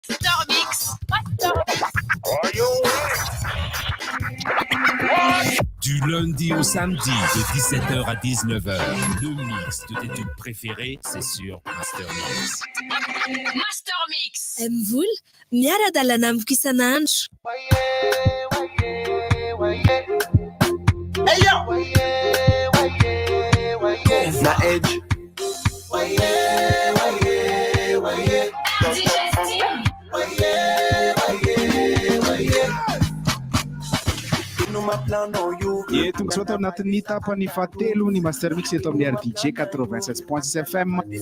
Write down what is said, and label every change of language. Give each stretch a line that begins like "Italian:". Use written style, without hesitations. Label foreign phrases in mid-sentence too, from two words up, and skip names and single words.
French: Master Mix. Du lundi au samedi de 17h à 19h, le mix de tes tubes préférés, c'est sur Master Mix. Master Mix.
Malagasy: Mvola miara-dalana amiko isan'andro. Na Edge. Tonga zao tao anatin'ny tapany fahatelo ny Master Mix eto amin'ny RDJ 96.6 FM.